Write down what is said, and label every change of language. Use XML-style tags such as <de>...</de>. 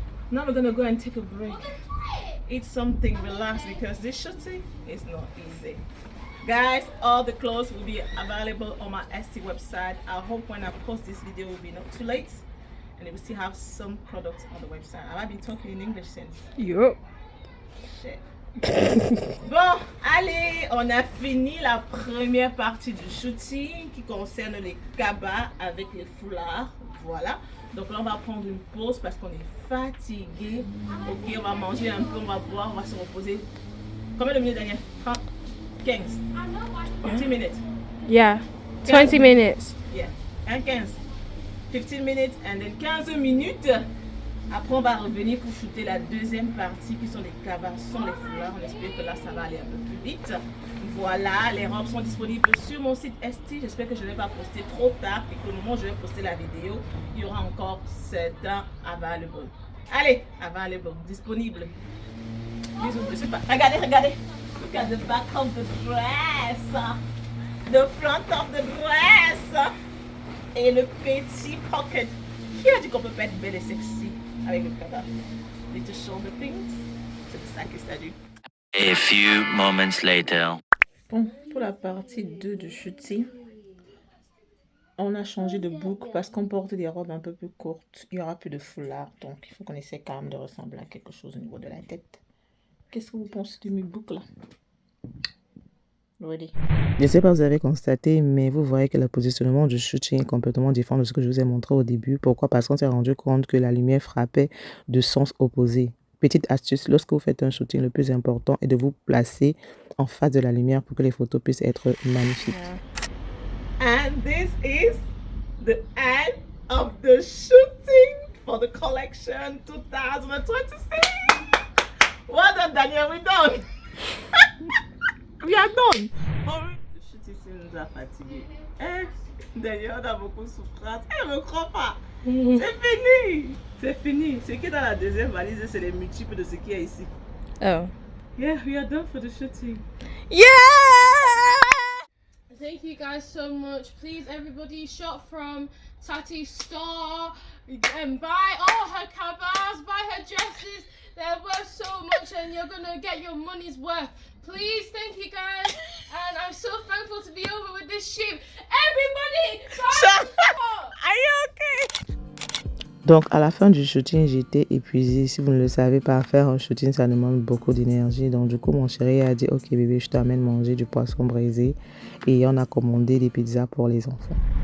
<en>Now we're gonna go and take a break, eat something, relax, because this shooting is not easy. Guys, all the clothes will be available on my Etsy website. I hope when I post this video will be not too late and we will still have some products on the website. Have I been talking in English since? Yup. Shit.</en> <fr>Bon, allez, on a fini la première partie du shooting qui concerne les cabas avec les foulards. Voilà. Donc là, on va prendre une pause parce qu'on est fatigué. Ok, on va manger un peu, on va boire, on va se reposer. Combien de minutes, Daniel? 30? 15. 15 minutes.</fr> <en>Yeah. 20 minutes. Yeah. 15. 15 minutes and then 15 minutes.</en> <fr>Après, on va revenir pour shooter la deuxième partie qui sont les cabas, sont les foulards. On espère que là, ça va aller un peu plus vite. Voilà, les robes sont disponibles sur mon site Etsy. J'espère que je ne vais pas poster trop tard et qu'au moment où je vais poster la vidéo, il y aura encore certains available. Allez, avant elle est bon, disponible. Bisous, je sais pas. Regardez, regardez.</fr> <en>Look at the back of the dress. The front of the dress.</en> <fr>Et le petit pocket. Qui a dit qu'on peut pas être belle et sexy avec le cadavre?</fr> <en>Little shoulder things.</en> <fr>C'est ça qu'il s'agit.</fr> <en>A few moments later.</en> <fr>Bon, pour la partie 2 du shooting, on a changé de boucle parce qu'on porte des robes un peu plus courtes. Il n'y aura plus de foulard, donc il faut qu'on essaie quand même de ressembler à quelque chose au niveau de la tête. Qu'est-ce que vous pensez de mes boucles là? Ready. Je ne sais pas si vous avez constaté, mais vous voyez que le positionnement du shooting est complètement différent de ce que je vous ai montré au début. Pourquoi? Parce qu'on s'est rendu compte que la lumière frappait de sens opposés. Petite astuce, lorsque vous faites un shooting, le plus important est de vous placer en face de la lumière pour que les photos puissent être magnifiques.</fr> <en>And this is the end of the shooting for the collection 2026. Well done, Daniel, we're done. We are done.</en> <fr>Le shooting nous a fatigués. Daniel, on a beaucoup de souffrance. Elle ne me croit pas. C'est fini. C'est fini. Ce qui est dans la deuxième valise, c'est les multiples de ce qu'il y a ici. Oh.</fr> <en>Yeah, we are done for the shooting. Yeah! Thank you guys so much. Please, everybody, shop from Tati's store and buy all her cabas, buy her dresses. They're worth so much and you're going to get your money's worth. Please, thank you guys. And I'm so thankful to be over with this shoot. Everybody, buy Are you okay?</en> <fr>Donc, à la fin du shooting, j'étais épuisée. Si vous ne le savez pas, faire un shooting, ça demande beaucoup d'énergie. Donc, du coup, mon chéri a dit, ok bébé, je t'amène manger du poisson braisé. Et on a commandé des pizzas pour les enfants.</fr>